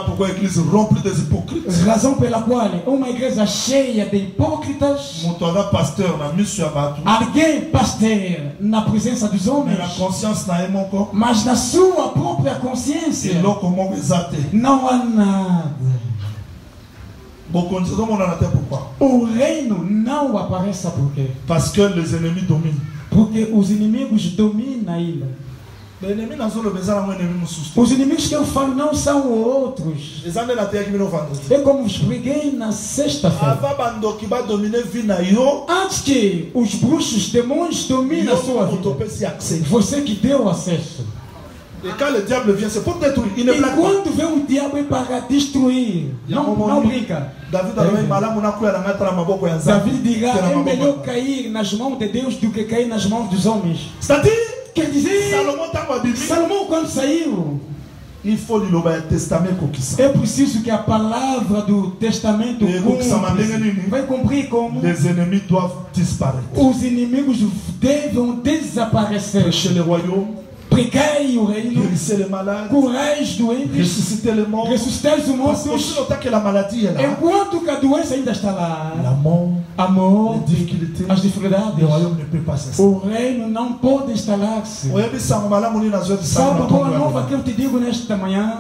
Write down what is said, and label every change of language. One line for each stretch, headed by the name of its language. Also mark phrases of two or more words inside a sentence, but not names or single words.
Portuguese: Razão pela qual uma igreja cheia de hipócritas, alguém pastor na presença dos homens, mas na sua própria consciência não há nada. O reino não aparece por quê?
French: Parce que les ennemis dominent.
Portuguese: Porque os inimigos dominam a ilha. Os inimigos que eu falo não são outros. É como vos preguei na sexta-feira. Antes que os bruxos, demônios dominem a sua vida, você que deu acesso.
French: Et quand le diable vient, c'est pour détruire. Il ne blague pas.
Portuguese: Quando vem o diabo é para destruir. Não brinca. David dirá: é melhor cair nas mãos de Deus do que cair nas mãos dos homens. Quer dizer, Salomão quando saiu,
French: il faut lire le testament.
Portuguese: É preciso que a palavra do testamento vai cumprir como
French: les ennemis doivent disparaître.
Portuguese: Os inimigos devem desaparecer.
French: Prêcher le royaume.
Portuguese: Pregai o reino, curai os doentes, ressuscitai os mortos. Enquanto que a doença ainda está lá, a morte, as dificuldades, o reino não pode instalar-se. Sabe a boa nova que eu te digo nesta manhã?